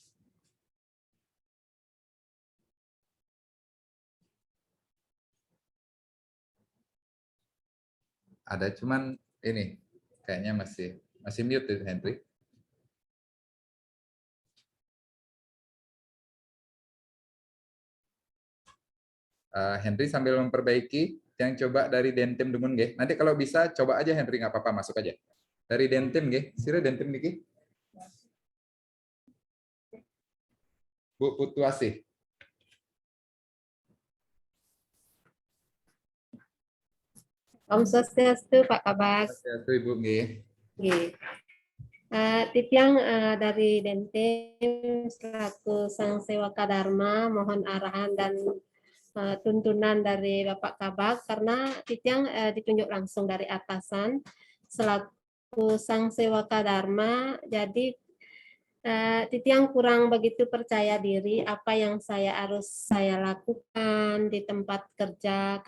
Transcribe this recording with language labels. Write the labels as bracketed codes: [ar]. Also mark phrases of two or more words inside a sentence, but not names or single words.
[id] Ada, cuman ini kayaknya masih mute Henry. Henry sambil memperbaiki, yang coba dari Dentim Dungun nggih. Nanti kalau bisa coba aja Henry, nggak apa-apa, masuk aja. Dari Dentim nggih, sira Dentim niki. Bu Putuasih. Om Swastiastu Pak Kabak. Swastiastu Ibu nggih. Nggih. Titiang dari Dentim selaku Sang Sewaka Dharma, mohon arahan dan tuntunan dari Bapak Kabak, karena Titiang ditunjuk langsung dari atasan selaku Sang Sewaka Dharma, jadi Titiang kurang begitu percaya diri apa yang harus saya lakukan di tempat kerja,